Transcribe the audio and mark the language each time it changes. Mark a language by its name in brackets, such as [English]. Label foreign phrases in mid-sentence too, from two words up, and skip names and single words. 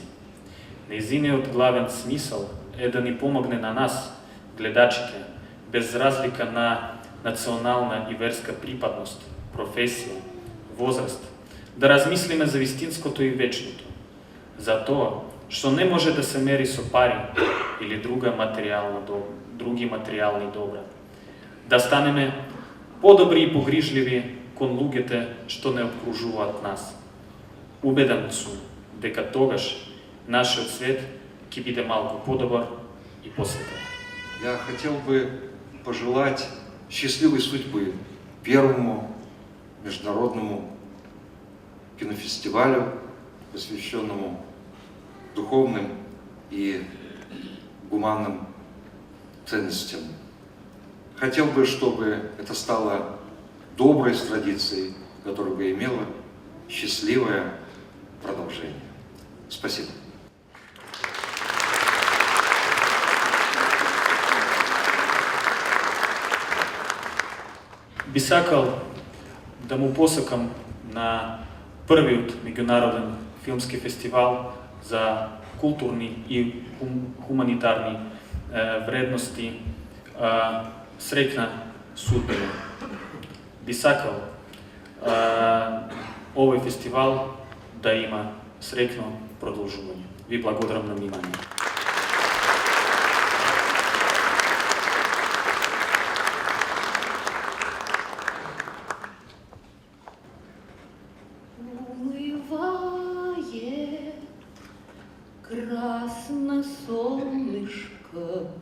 [Macedonian] Нејзиниот главен смисол е да ни помогне на нас, гледачите, без разлика на национална и верска припадност, професија, возраст, да размислиме за вистинското и вечното, за тоа што не може да се мери со пари или други материјални добра. Да станеме подобри и погрижливи кон луѓето што не обкружуваат нас. Убеден сум дека тогаш нашиот свет ќе биде малку подобар и посветен. [Russian] Я хотел бы пожелать счастливой судьбы первому международному кинофестивалю, посвященному духовным и гуманным ценностям. Хотел бы, чтобы это стало доброй традицией, которая бы имела счастливое продолжение. Спасибо. [Macedonian] Би сакал да му посакам на првиот меѓународен филмски фестивал за културни и хуманитарни вредности среќна судбина. би сакал овој фестивал да има среќно продолжување. Ви благодарам на внимание. [Russian] Умывает красное солнышко,